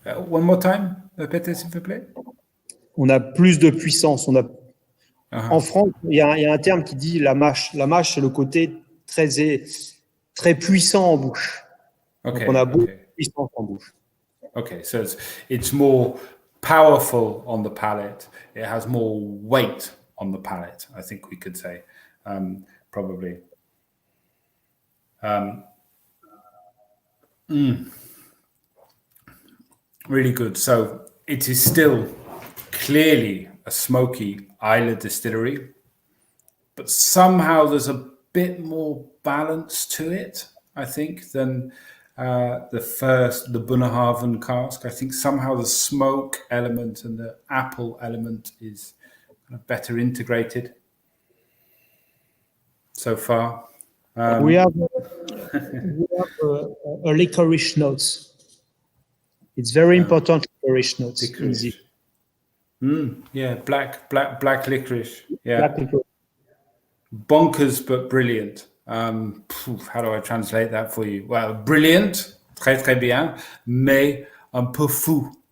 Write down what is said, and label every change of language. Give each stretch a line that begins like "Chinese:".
English: One more time,
French: répétez s'il vous plaît. On a plus de puissance. En France, il y a un terme qui dit la mâche. La mâche, c'est le côté très puissant en bouche.
English: Okay.
French: Donc on a beaucoup de puissance en bouche.
English: Okay, so it's more powerful on the palate. It has more weight on the palate, I think we could say, probably. Really good. So it is still clearly a smoky Isla distillery, but somehow there's a bit more balance to it, I think, than the Buna Haven cask. I think somehow the smoke element and the apple element is kind of better integrated so far. We have a licorice notes. It's very important licorice notes. Licorice. Yeah, black licorice. Yeah. Black licorice. Bonkers but brilliant. How do I translate that for you? Well, brilliant,
French: très très bien, mais un peu fou.